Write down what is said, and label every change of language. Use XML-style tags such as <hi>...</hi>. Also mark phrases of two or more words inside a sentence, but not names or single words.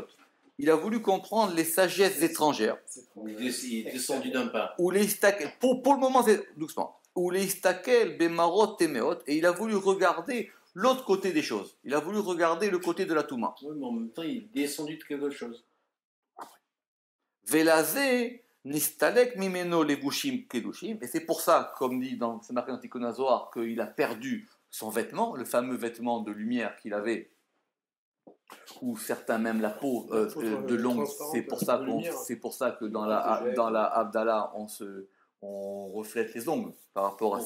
<fr>Il a voulu comprendre les sagesses étrangères. Il est descendu d'un pas. Pour le moment, c'est doucement. Ou les</fr> <he>הסתכל במראות טמאות,</he> <fr>et il a voulu regarder l'autre côté des choses. Il a voulu regarder le côté de la Touma. Oui, mais en même temps, il est descendu de quelque chose.</fr> <he>ולזה נסתלק ממנו לבושים קדושים,</he> <fr>et c'est pour ça, comme dit c'est marqué dans Tikkun HaZohar, qu'il a perdu son vêtement, le fameux vêtement de lumière qu'il avait, ou certains même la peau de l'ongle. C'est pour ça que dans la Abdallah, on reflète les ongles par rapport à</fr>